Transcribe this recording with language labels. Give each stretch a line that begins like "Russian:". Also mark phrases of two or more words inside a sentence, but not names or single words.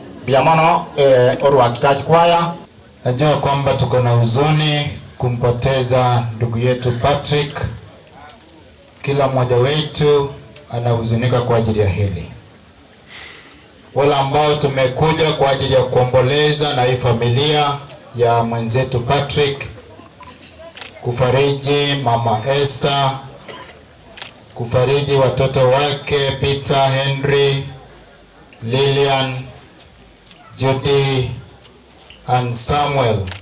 Swahili: Biamono Orwak Church Choir. Najua kwamba tuko na huzuni kumpoteza ndugu yetu Patrick. Kila mmoja wetu anahuzunika kwa ajili ya hili. Wala ambao tumekuja kwa ajili ya kuomboleza na hii familia ya mwenzetu Patrick, kufariji mama Esther, kufariji watoto wake Peter, Henry, Lillian, Judy and Samuel.